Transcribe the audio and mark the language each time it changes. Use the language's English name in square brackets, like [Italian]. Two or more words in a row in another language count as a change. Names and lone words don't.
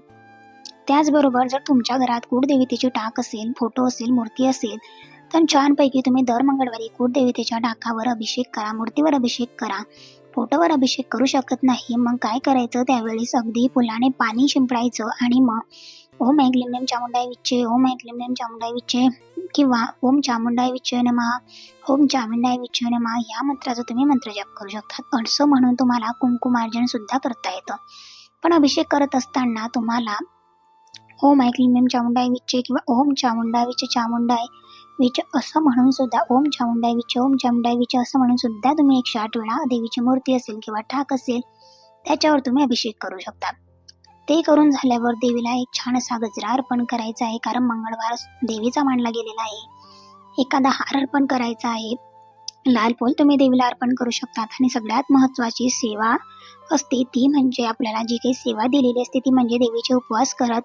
[Marathi] त्याचबरोबर जर तुमच्या घरात कुळदेवतेची टाक असेल, फोटो असेल, मूर्ती असेल, तर छानपैकी तुम्ही दर मंगळवारी कुळदेवतेच्या टाकावर अभिषेक करा, मूर्तीवर अभिषेक करा. फोटोवर अभिषेक करू शकत नाही, मग काय करायचं, त्यावेळेस अगदी फुलाने पाणी शिंपडायचं आणि मग [Sanskrit] ओम ऐं क्लीं चामुंडाय विच्चे, ओम ऐं क्लीं चामुंडाय विच्चे [Marathi] किंवा [Sanskrit] ओम चामुंडाय विच्चे नमः, ओम चामुंडाय विच्चे नमः [Marathi] या मंत्राचा तुम्ही मंत्रजप करू शकता. असं म्हणून तुम्हाला कुंकुमार्जन सुद्धा करता येतं. पण अभिषेक करत असताना तुम्हाला [Sanskrit] ओम ऐं क्लीं चामुंडाय विच्चे [Marathi] किंवा [Sanskrit] ओम चामुंडाय विच्चे चामुंडाय विच [Marathi] असं म्हणून सुद्धा [Sanskrit] ओम चामुंडाय विच्चे, ओम चामुंडाय विच्चे [Marathi] असं म्हणून सुद्धा तुम्ही 108 वेळा देवीची मूर्ती असेल किंवा ठाक असेल त्याच्यावर तुम्ही अभिषेक करू शकता. ते करून झाल्यावर देवीला एक छान असा गजरा अर्पण करायचा आहे, कारण मंगळवार देवीचा मानला गेलेला आहे. एखादा हार अर्पण करायचा आहे. लाल फूल तुम्ही देवीला अर्पण करू शकतात आणि सगळ्यात महत्त्वाची सेवा असते ती म्हणजे आपल्याला जी काही सेवा दिलेली असते ती म्हणजे देवीचे उपवास करा.